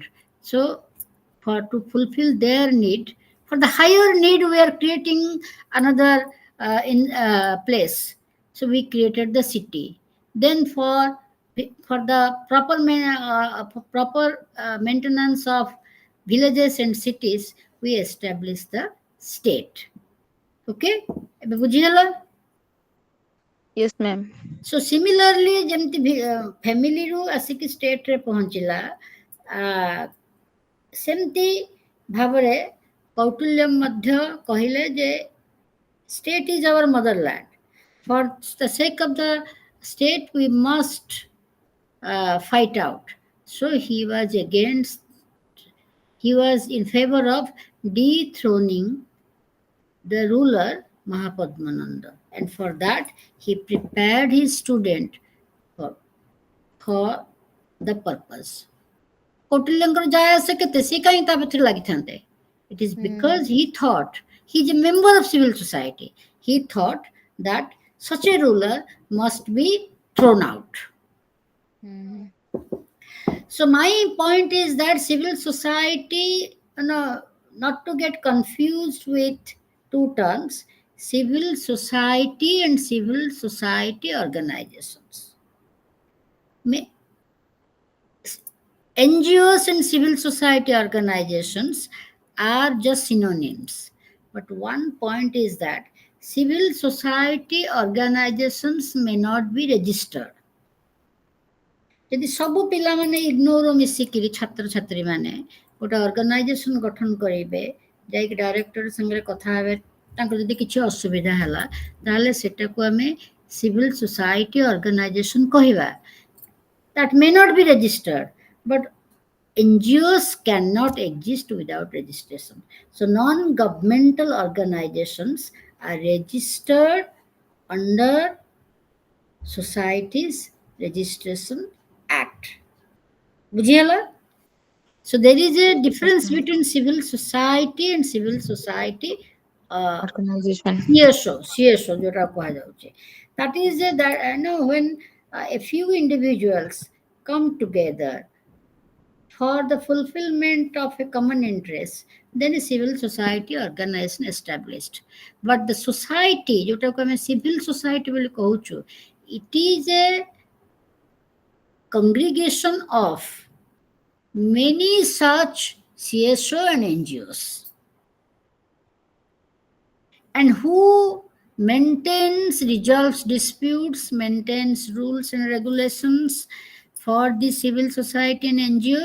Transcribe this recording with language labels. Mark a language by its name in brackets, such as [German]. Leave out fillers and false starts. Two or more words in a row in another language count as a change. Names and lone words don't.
[English] So, for to fulfill their need, for the higher need, we are creating another in place. So we created the city. Then for the proper maintenance of villages and cities, we established the state. [Odia] Okay, ଏବେ ବୁଝିଗଲା? [English] Yes, ma'am. So similarly, [Odia] ଯେମିତି ଫ୍ୟାମିଲିରୁ ଆସିକି ଷ୍ଟେଟ୍ରେ ପହଞ୍ଚିଲା, ସେମିତି ଭାବରେ କୌଟିଲ୍ୟ ମଧ୍ୟ କହିଲେ ଯେ [English] state is our motherland. For the sake of the state, we must fight out. So he was in favor of dethroning the ruler Mahapadmananda, and for that he prepared his student for the purpose. [Odia] କୌଟିଲ୍ୟଙ୍କର ଯାଏ ଆସେ କେତେ, ସେ କାହିଁ ତା ପଛରେ ଲାଗିଥାନ୍ତେ? [English] It is because he thought, he is a member of civil society, he thought that such a ruler must be thrown out. So my point is that civil society, not to get confused with two terms, civil society and civil society organizations. NGOs and civil society organizations are just synonyms. But one point is that civil society organizations may not be registered. [Odia] ଯଦି ସବୁ ପିଲାମାନେ ଇଗ୍ନୋର ମିଶିକିରି ଛାତ୍ରଛାତ୍ରୀମାନେ ଗୋଟେ ଅର୍ଗାନାଇଜେସନ ଗଠନ କରିବେ, ଯାଇକି ଡାଇରେକ୍ଟର ସାଙ୍ଗରେ କଥା ହେବେ, ତାଙ୍କର ଯଦି କିଛି ଅସୁବିଧା ହେଲା, ତାହେଲେ ସେଟାକୁ ଆମେ [English] civil society organization [Odia] କହିବା. [English] That may not be registered, but NGOs cannot exist without registration. So non-governmental organizations are registered under Societies Registration Act. [Odia] ବୁଝିହେଲା? [English] So there is a difference between civil society and civil society Organization. [Odia] CSO ଯୋଉଟା କୁହାଯାଉଛି. [English] That is that when a few individuals come together for the fulfillment of a common interest, then a civil society organization established. But the society [Odia] ଯୋଉଟାକୁ ଆମେ [English] civil society [Odia] ବୋଲି କହୁଛୁ, [English] it is a congregation of many such CSO and NGOs, and who maintains, resolves disputes, maintains rules and regulations for the civil society and NGOs.